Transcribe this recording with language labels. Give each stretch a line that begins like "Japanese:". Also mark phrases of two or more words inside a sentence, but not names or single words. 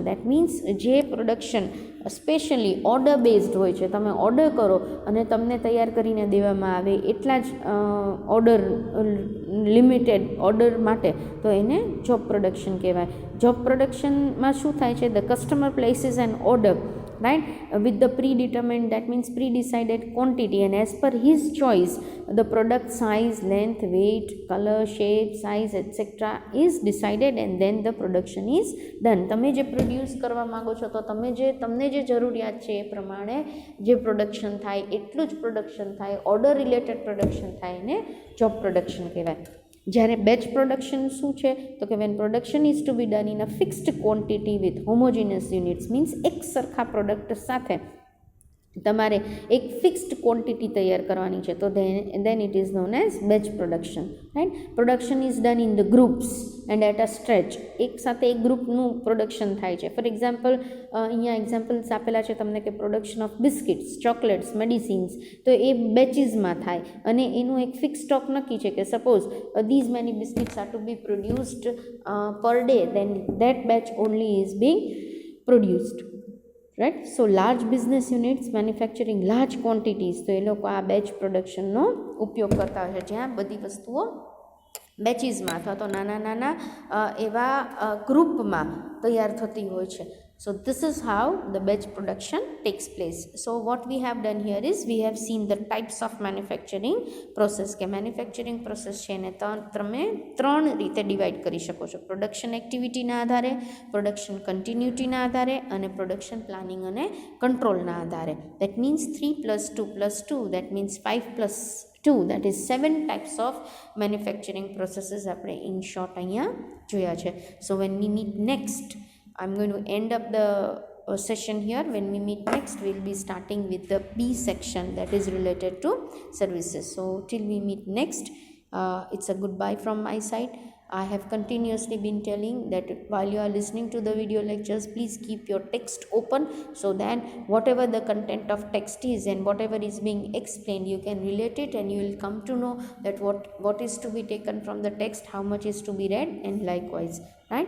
English: that means
Gujarati: જે પ્રોડક્શન
English: specially order based
Gujarati: હોય છે, તમે ઓર્ડર કરો અને તમને તૈયાર કરીને દેવામાં આવે એટલા જ ઓર્ડર,
English: limited order
Gujarati: માટે, તો એને
English: job production
Gujarati: કહેવાય.
English: જોબ પ્રોડક્શનમાં
Gujarati: શું થાય છે,
English: the customer places an order, right, with the predetermined, that means pre-decided quantity, and as per his choice the product size, length, weight, color, shape, size etc is decided, and then the production is done.
Gujarati: તમે જે પ્રોડ્યુસ કરવા માંગો છો તો તમને જે જરૂરિયાત છે એ પ્રમાણે જે પ્રોડક્શન થાય એટલું જ પ્રોડક્શન થાય,
English: order related production
Gujarati: થાય, એને
English: job production
Gujarati: કહેવાય.
English: જ્યારે batch production
Gujarati: શું છે, તો કે
English: when production is to be done in a fixed quantity with homogeneous units, means
Gujarati: એક સરખા પ્રોડક્ટ સાથે તમારે એક ફિક્સ્ડ ક્વોન્ટિટી તૈયાર કરવાની છે, તો
English: then it is known as batch production, right. production is done in the groups and at a stretch,
Gujarati: એક સાથે એક ગ્રુપનું પ્રોડક્શન થાય છે.
English: for example,
Gujarati: અહીંયા એક્ઝામ્પલ્સ આપેલા છે તમને કે
English: production of biscuits, chocolates, medicines,
Gujarati: તો એ બેચીસમાં થાય અને એનું એક ફિક્સ સ્ટોક નક્કી છે કે સપોઝ
English: these many biscuits are to be produced per day, then that batch only is being produced, right. So large business units manufacturing large quantities,
Gujarati: તો એ લોકો આ બેચ પ્રોડક્શનનો ઉપયોગ કરતા હોય છે, જ્યાં બધી વસ્તુઓ બેચીસમાં અથવા તો નાના નાના એવા ગ્રુપમાં તૈયાર થતી હોય છે.
English: So this is how the batch production takes place. So what we have done here is we have seen the types of manufacturing process,
Gujarati: કે
English: manufacturing process
Gujarati: છે એને તમે ત્રણ રીતે ડિવાઈડ કરી શકો છો, પ્રોડક્શન એક્ટિવિટીના આધારે, પ્રોડક્શન કન્ટિન્યુટીના આધારે અને
English: production planning
Gujarati: અને કંટ્રોલના આધારે.
English: that means 3 + 2 + 2, that means 5 + 2, that is 7 types of manufacturing processes આપણે in short
Gujarati: અહીંયા જોયા છે.
English: So when we meet next, I'm going to end up the session here. When we meet next, we'll be starting with the B section, that is related to services. So till we meet next, it's a goodbye from my side. I have continuously been telling that while you are listening to the video lectures, please keep your text open, so that whatever the content of text is and whatever is being explained, you can relate it and you will come to know that what is to be taken from the text, how much is to be read, and likewise, right.